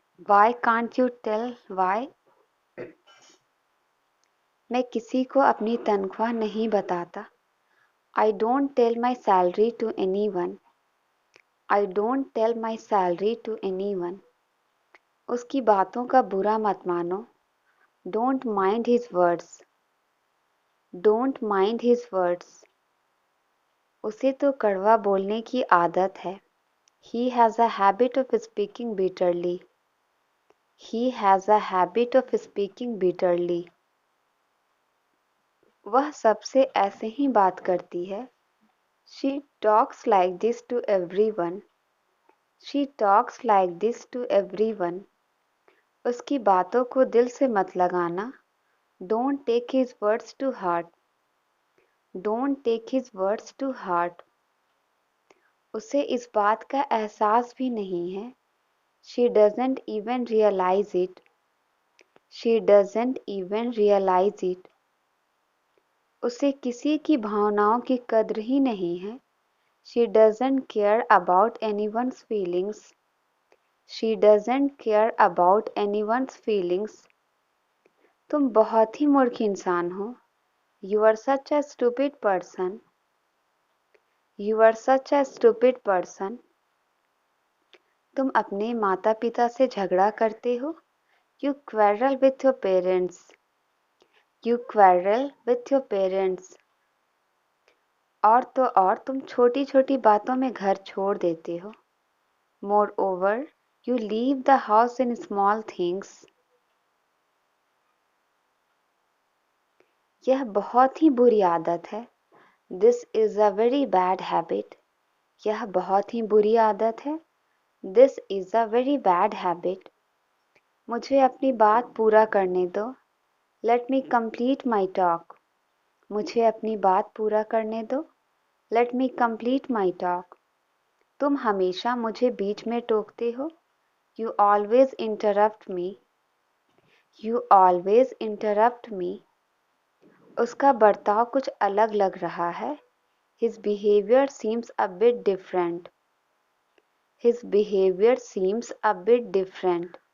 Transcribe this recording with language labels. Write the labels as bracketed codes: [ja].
[en] Why can't you tell why? [hi] मैं किसी को अपनी तनख्वाह नहीं बताता। [en] I don't tell my salary to anyone. I don't tell my salary to anyone. [hi] उसकी बातों का बुरा मत मानो। [en] Don't mind his words. Don't mind his words. [hi] उसे तो कड़वा बोलने की आदत है। [en] He has a habit of speaking bitterly. He has a habit of speaking bitterly. [hi] वह सबसे ऐसे ही बात करती है। [en] She talks like this to everyone. She talks like this to everyone. [hi] उसकी बातों को दिल से मत लगाना। [en] Don't take his words to heart. Don't take his words to heart. [hi] उसे इस बात का एहसास भी नहीं है। [en] She doesn't even realize it. She doesn't even realize it. [hi] उसे किसी की भावनाओं की कद्र ही नहीं है। [en] She doesn't care about anyone's feelings. She doesn't care about anyone's feelings. [hi] तुम बहुत ही मूर्ख इंसान हो। [en] You are such a stupid person. You are such a stupid person. [hi] तुम अपने माता पिता से झगड़ा करते हो। [en] You quarrel with your parents. You quarrel with your parents. [hi] और तो और तुम छोटी छोटी बातों में घर छोड़ देते हो। [en] Moreover, you leave the house in small things. [hi] यह बहुत ही बुरी आदत है। [en] This is a very bad habit. [hi] यह बहुत ही बुरी आदत है। [en] This is a very bad habit. [hi] मुझे अपनी बात पूरा करने दो। [en] Let me complete my talk. [hi] मुझे अपनी बात पूरा करने दो। [en] Let me complete my talk. [hi] तुम हमेशा मुझे बीच में टोकते हो। [en] You always interrupt me. You always interrupt me. [hi] उसका बर्ताव कुछ अलग लग रहा है। [en] His behavior seems a bit different. His behavior seems a bit different.